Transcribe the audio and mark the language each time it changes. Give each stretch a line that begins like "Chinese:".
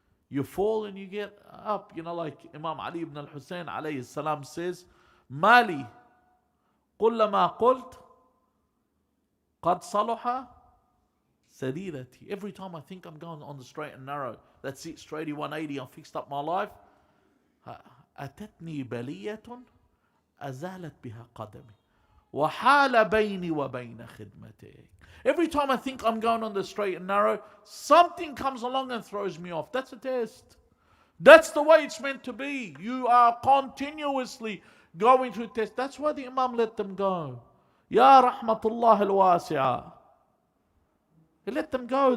English: You fall and you get up. You know, like Imam Ali ibn al-Hussein alayhi salam says,
Arabic: Mali, kullama qult, qad salaha sarirati.
English: Every time I think I'm going on the straight and narrow, that's it, straighty 180, I'm fixed up my life.
Arabic: أتتني بلية أزالت بها قدمي وحال بيني وبين خدمتك.
English: Every time I think I'm going on the straight and narrow, something comes along and throws me off. That's a test. That's the way it's meant to be. You are continuously going through tests. That's why the Imam let them go.
Arabic: Ya rahmatullah al-wasi'ah.
English: He let them go.